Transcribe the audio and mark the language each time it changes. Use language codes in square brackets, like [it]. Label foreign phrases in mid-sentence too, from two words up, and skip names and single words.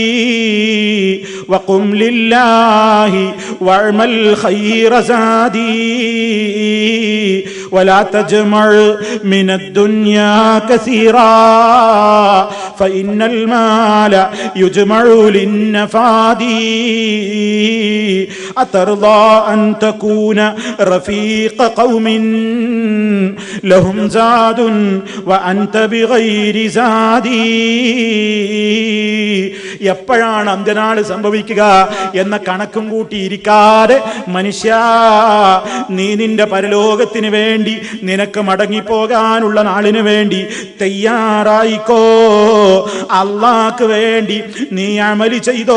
[ar] وقم لله واعمل خير زاد ولا تجمع من الدنيا كثيرا فإن المال يجمع للنفاد أترضى أن تكون رفيق قوم لهم زاد وأنت بغير زادي. [ml] എപ്പോഴാണ് അന്ത്യനാൾ സംഭവിക്കുക എന്ന കണക്കും കൂട്ടിയിരിക്കാതെ മനുഷ്യ, നീ നിന്റെ പരലോകത്തിന് വേണ്ടി, നിനക്ക് മടങ്ങിപ്പോകാനുള്ള നാളിന് വേണ്ടി തയ്യാറായിക്കോ. അള്ളാഹ്ക്ക് വേണ്ടി നീ അമല് ചെയ്തോ.